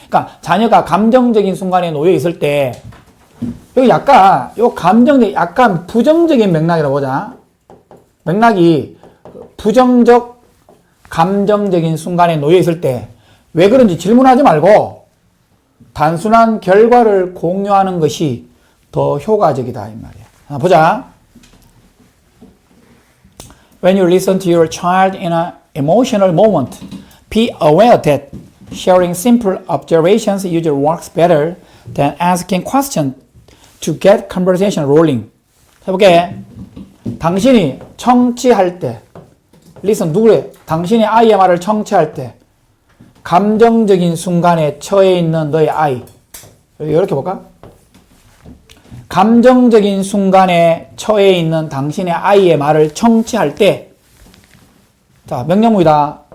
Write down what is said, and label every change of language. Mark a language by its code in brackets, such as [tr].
[ko] 그러니까 자녀가 감정적인 순간에 놓여 있을 때, 여기 약간, 약간 부정적인 맥락이라고 보자. 맥락이 부정적, 감정적인 순간에 놓여 있을 때, 왜 그런지 질문하지 말고, 단순한 결과를 공유하는 것이 더 효과적이다, 이 말이야. 보자. [en] When you listen to your child in an emotional moment, be aware that sharing simple observations usually works better than asking questions to get conversation rolling. [ko] 해볼게. 당신이 청취할 때, listen, 누구래? 당신이 아이의 말을 청취할 때, 감정적인 순간에 처해 있는 너의 아이. 이렇게 볼까? 감정적인 순간에 처해 있는 당신의 아이의 말을 청취할 때, 자, 명령문이다.